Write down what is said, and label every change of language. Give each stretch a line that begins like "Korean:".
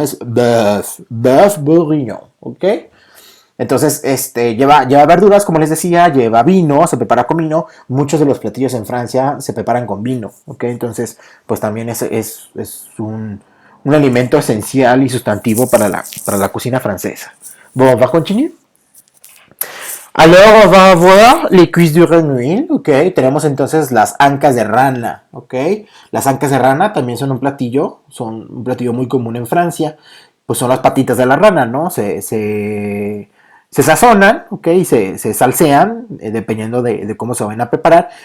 Spanish: Es bœuf bourguignon, ¿ok? Entonces, lleva verduras, como les decía, lleva vino, se prepara con vino. Muchos de los platillos en Francia se preparan con vino, ¿ok? Entonces, pues también es un alimento esencial y sustantivo para la cocina francesa.
French: Bon, on va continuer. Alors, on va voir les cuisses de renouil, ¿ok?
Spanish: Tenemos entonces las ancas de rana, ¿ok? Las ancas de rana también son un platillo muy común en Francia. Pues son las patitas de la rana, ¿no? Se sazonan, ¿ok? Y se salsean, dependiendo de cómo se van a preparar.